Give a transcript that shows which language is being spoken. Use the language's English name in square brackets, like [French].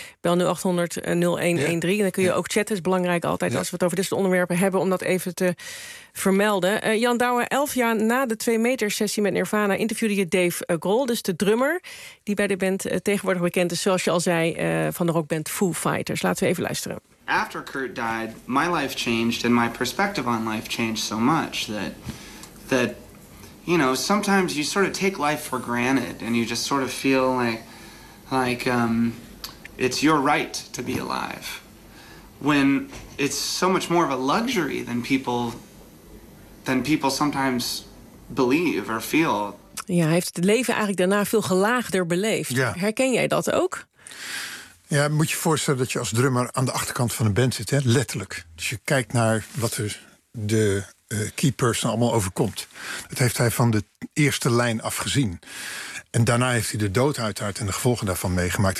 [Dutch] Bel nu 800-0113. Ja. En dan kun je ook chatten. Dat is belangrijk altijd als we het over dit soort onderwerpen hebben, om dat even te vermelden. Jan Douwe, 11 jaar na de 2 meter sessie met Nirvana interviewde je Dave Grohl, dus de drummer die bij de band tegenwoordig bekend is, zoals je al zei, van de rockband Foo Fighters. Laten we even luisteren. [English] After Kurt died, my life changed and my perspective on life changed so much that you know, sometimes you sort of take life for granted and you just sort of feel like it's your right to be alive. When it's so much more of a luxury than people sometimes believe or feel. [Dutch] Ja, hij heeft het leven eigenlijk daarna veel gelaagder beleefd. Ja. Herken jij dat ook? Ja, moet je voorstellen dat je als drummer aan de achterkant van een band zit, hè? Letterlijk. Dus je kijkt naar wat er de key person allemaal overkomt. Dat heeft hij van de eerste lijn af gezien. En daarna heeft hij de dood uiteraard en de gevolgen daarvan meegemaakt.